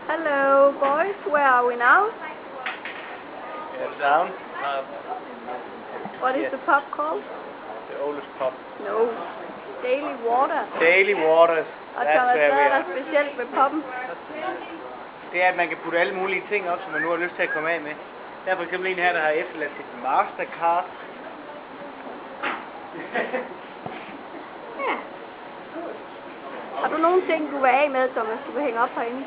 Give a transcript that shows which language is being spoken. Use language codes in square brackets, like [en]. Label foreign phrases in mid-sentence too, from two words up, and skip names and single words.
[en] Hello, boys. Where are we now? Down. What is Yes. the pub called? The oldest pub. No. Daily Water. Daily Waters. [da] Og [en] That's Thomas, where [da] hvad [en] we [da] er der [en] are. [da] specielt ved pubben? Det er, at man kan putte alle mulige ting op, som man nu har lyst til at komme af med. Der er for eksempel en her, der har efterladt sit Mastercard. Ja. Har du nogle ting, du vil af med, Thomas, du vil hænge op herinde?